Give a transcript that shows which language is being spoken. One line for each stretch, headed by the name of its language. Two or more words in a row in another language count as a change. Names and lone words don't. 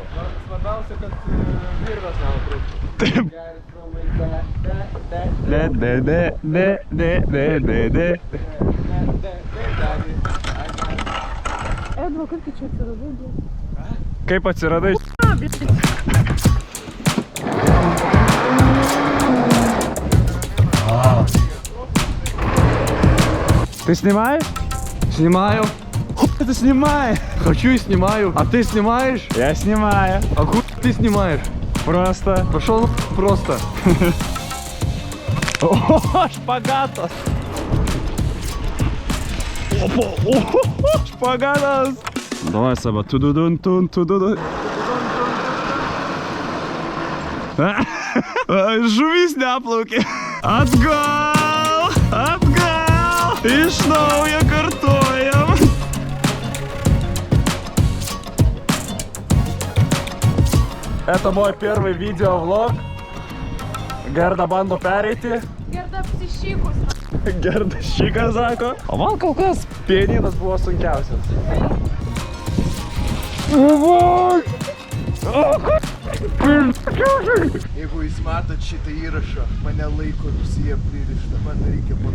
Lithuanian: Svarbiausia, kad virvės nenutrūktų. Taip. Edva, kaip čia atsiradai? Kaip atsiradai?
Russian: Ты снимаешь? Снимаю. Ты снимаешь? Хочу и снимаю. А ты снимаешь? Я снимаю. А хуй ты снимаешь? Просто. Пошел просто. О, шпагат! Опа! О! Шпагаtas!
Lithuanian: Давай, Seba. Tududun. Žuvis neplaukė. Atgal! Iš naujo kartuojam.
Russian: Это мой первый видеовлог.
Lithuanian: Gerda bando pereiti. Gerda apsišykus. Gerda šyką sako. O man kol kas pianinas buvo sunkiausias. Jeigu jūs matot šitą įrašą, mane laiko Rusija pririšta, man reikia pagalbos.